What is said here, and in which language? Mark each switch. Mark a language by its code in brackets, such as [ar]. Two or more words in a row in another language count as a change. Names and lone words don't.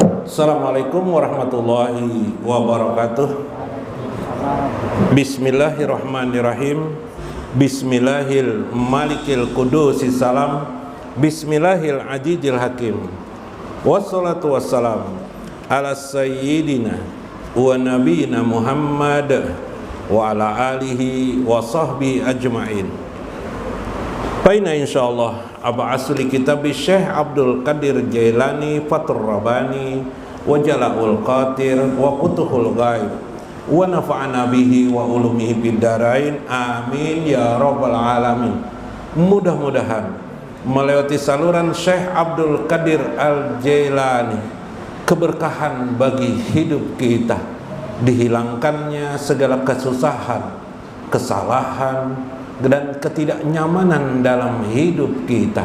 [ar] السلام عليكم ورحمة الله وبركاته. بسم الله الرحمن الرحيم. بسم الله الملك القدوس السلام. بسم الله العزيز الحكيم. والصلاة والسلام على سيدنا ونبينا محمد وعلى آله وصحبه أجمعين. بينا إن شاء الله أبا أصلي كتاب الشيخ عبد القادر الجيلاني فتح الرباني وجلاء الخاطر وفتوح الغيب ونفعنا به وعلومه بالدارين آمين يا رب العالمين. [id] Mudah-mudahan melewati saluran Syekh Abdul Qadir Al Jailani keberkahan bagi hidup kita, dihilangkannya segala kesusahan, kesalahan dan ketidaknyamanan dalam hidup kita.